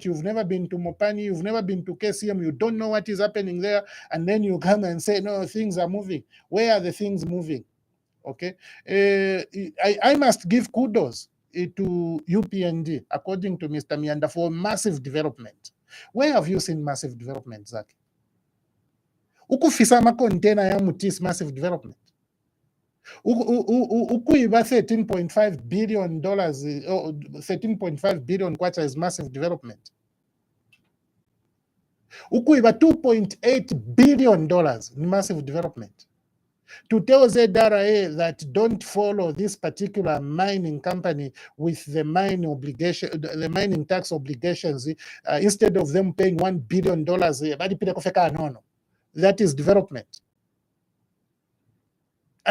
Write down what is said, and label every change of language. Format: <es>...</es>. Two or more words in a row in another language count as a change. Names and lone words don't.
<en>You've never been to Mopani, you've never been to KCM, you don't know what is happening there, and then you come and say, no, things are moving. Where are the things moving? Okay, I must give kudos to UPND, according to Mr. Mianda, for massive development. Where have you seen massive development, Zach?</en> <bem>Ukufisa makontena ya mutis</bem> <en>massive development. Ukuiba $13.5 billion, 13.5 billion kwacha is massive development. Ukuiba $2.8 billion massive development. To tell ZRA that don't follow this particular mining company with the mining obligation, the mining tax obligations, instead of them paying $1 billion, that is development.</en>